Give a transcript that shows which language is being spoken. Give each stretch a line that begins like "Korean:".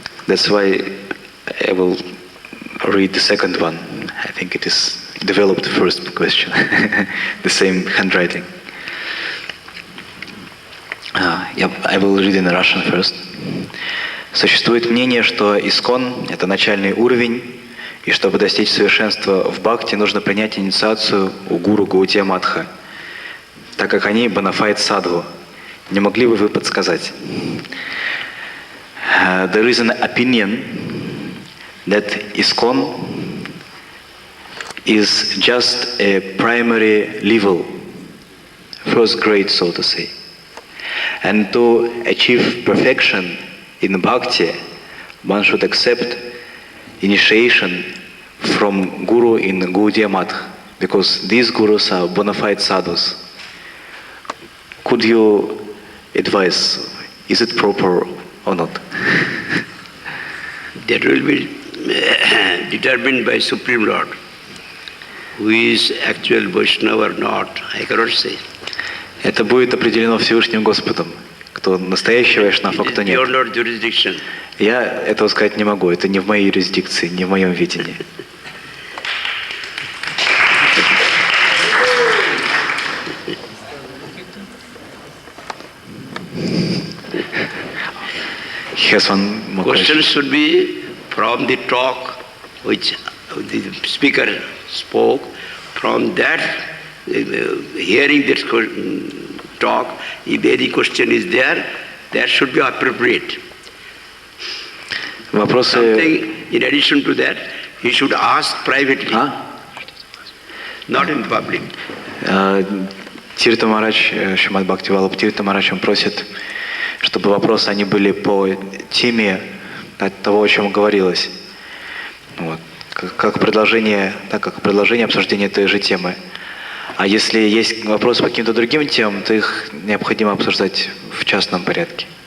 English: That's why I will read the second one. I think it is developed first question, the same handwriting. I will read in Russian first.
Russian: Существует мнение, что Искон — это начальный уровень, и чтобы достичь совершенства в бхакти, нужно принять инициацию у гуру Гаудия Матха, так как они бонафайд садху. Не могли бы вы подсказать?
English: There is an opinion that ISKCON is just a primary level, first grade, so to say. And to achieve perfection in bhakti, one should accept initiation from guru in Gaudiya Math, because these gurus are bona fide sadhus. Could you advise, is it proper or not? That will be determined by Supreme Lord. Who is actual Vaishnava or not, I cannot say.
Russian: Это будет определено Всевышним Господом, кто настоящий вайшнав, а кто нет.
English: Your not jurisdiction.
Russian: Я этого сказать не могу, это не в моей юрисдикции, не в моем видении.
English: He has one more Question should be from the talk which the speaker spoke, from that, hearing that talk, if any question is there, that should be appropriate.
Russian: Вопросы...
English: Something in addition to that, he should ask privately, not in public.
Russian: Тирта Марач, Шримад Бхакти Валлабха Тирта Марач, он просит, чтобы вопросы они были по теме того, о чем говорилось. Вот. Как продолжение обсуждения той же темы. А если есть вопросы по каким-то другим темам, то их необходимо обсуждать в частном порядке.